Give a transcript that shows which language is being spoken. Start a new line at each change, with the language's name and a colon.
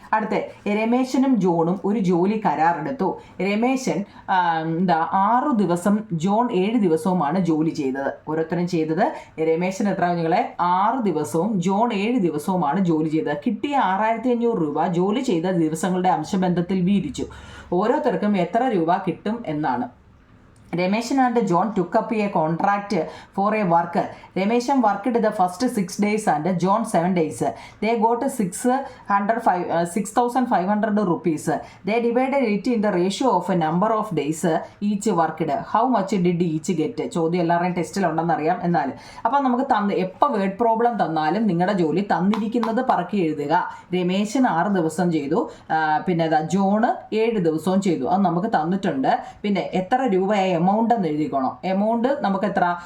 Malayalam: അടുത്ത രമേശനും ജോണും ഒരു ജോലി കരാറെടുത്തു. രമേശൻ 6 ദിവസം, ജോൺ 7 ദിവസവുമാണ് ജോലി ചെയ്തത്. ഓരോരുത്തരും ചെയ്തത്. രമേശൻ എത്ര നിങ്ങളെ? 6 ദിവസവും ജോൺ 7 ദിവസവുമാണ് ജോലി ചെയ്തത്. കിട്ടിയ 6500 രൂപ ജോലി ചെയ്ത ദിവസങ്ങളുടെ അംശബന്ധത്തിൽ വീതിച്ചു. ഓരോരുത്തർക്കും എത്ര രൂപ കിട്ടും എന്നാണ്.
English: Ramesh and John took up a contract for a worker. Ramesh worked the first 6 days and John 7 days. They got 6,500 rupees. They divided it in the ratio of a number of days each worked. How much did each get?
Malayalam: ചോദ്യം എല്ലാവരുടെയും ടെസ്റ്റിലുണ്ടെന്ന് അറിയാം. എന്നാൽ അപ്പം നമുക്ക് എപ്പോൾ word problem തന്നാലും നിങ്ങളുടെ ജോലി തന്നിരിക്കുന്നത് പറക്കി എഴുതുക. രമേശൻ 6 ദിവസം ചെയ്തു, പിന്നെ ജോണ് 7 ദിവസവും ചെയ്തു. അത് നമുക്ക് തന്നിട്ടുണ്ട്. പിന്നെ എത്ര രൂപയായി എമൗണ്ട് എന്ന് എഴുതിക്കോണം. എമൗണ്ട് നമുക്ക് എത്ര?